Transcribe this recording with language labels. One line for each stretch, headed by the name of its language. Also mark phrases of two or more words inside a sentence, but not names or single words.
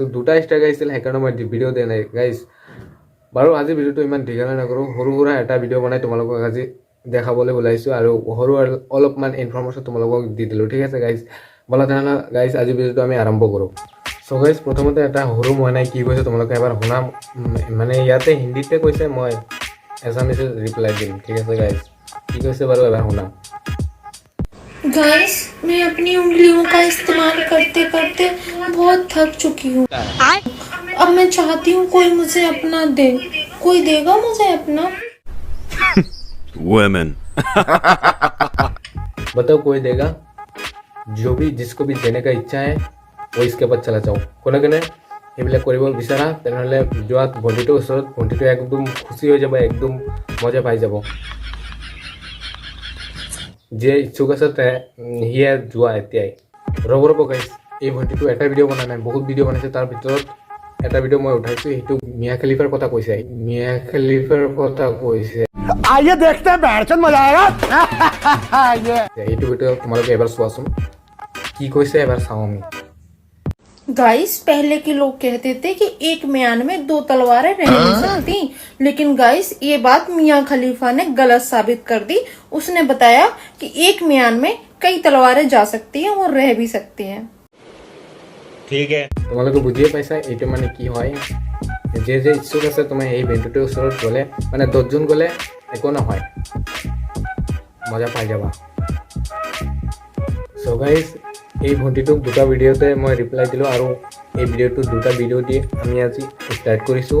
Assamese: দুটা ষ্ট্ৰাইক আহিছিল, সেইকাৰণে মই ভিডিঅ' দিয়া নাই গাইজ। বাৰু আজি ভিডিঅ'টো ইমান দীঘলীয়া নকৰোঁ, সৰু সুৰা এটা ভিডিঅ' বনাই তোমালোকক আজি দেখাবলৈ ওলাইছোঁ আৰু সৰু অলপমান ইনফৰ্মেশ্যন তোমালোকক দি দিলোঁ। ঠিক আছে গাইজ, ব'লা তেনেহ'লে গাইজ আজি ভিডিঅ'টো আমি আৰম্ভ কৰোঁ।
English: so guys
Assamese: প্ৰথমতে এটা সৰু মই নাই কি কৈছে তোমালোকে এবাৰ শুনাম, মানে ইয়াতে হিন্দীতে কৈছে, মই এছামিছে ৰিপ্লাই দিম। ঠিক আছে গাইজ, কি কৈছে বাৰু এবাৰ শুনাম।
Hindi: गाइस, मैं अपनी उंगलियों का इस्तेमाल करते करते बहुत थक चुकी हूँ। अब मैं चाहती हूँ कोई मुझे अपना दे। कोई देगा मुझे अपना? Women. बताओ कोई देगा? जो भी जिसको भी देने का इच्छा है वो इसके बाद चला जाओ।
Assamese: কোনে কোনে এইবিলাক কৰিব বিচাৰা তেনেহ'লে যোৱা ভণ্টিটোৰ ওচৰত, ভণ্টিটো একদম খুচি হৈ যাব, একদম মজা পাই যাব। যে ইচ্ছুক আছে সিয়ে যোৱা এতিয়াই। ৰ'ব গাইজ, এই ভণ্টিটো এটা ভিডিঅ' বনা নাই, বহুত ভিডিঅ' বনাইছে। তাৰ ভিতৰত এটা ভিডিঅ' মই উঠাইছোঁ, সেইটো মিয়া খলিফাৰ কথা কৈছে। মিয়া খলিফাৰ কথা কৈছে,
Hindi: आइए देखते हैं बैठचंद मजा आएगा।
Assamese: এইটো ভিডিঅ' তোমালোকে এবাৰ চোৱাচোন, কি কৈছে এবাৰ চাওঁ আমি।
Hindi: गाइस, पहले के लोग कहते थे कि एक म्यान में दो तलवारें रह नहीं सकती, लेकिन गाइस ये बात मियां खलीफा ने गलत साबित कर दी। उसने बताया कि एक म्यान में कई तलवारें जा सकती हैं और रह भी सकती हैं। ठीक है।
Assamese: তোমালোকে বুজিয়ে পাইছা এইটো মানে কি হয়। যে ইচ্ছুক আছে তুমি এই ভণ্টিটোৰ ওচৰত গ'লে, মানে 10জন গ'লে একো নহয়, মজা পাই যাবা।
English: so guys,
Assamese: এই ভণ্টিটোক দুটা ভিডিঅ'তে মই ৰিপ্লাই দিলোঁ আৰু এই ভিডিঅ'টো দুটা ভিডিঅ' দি আমি আজি ষ্টাৰ্ট কৰিছোঁ।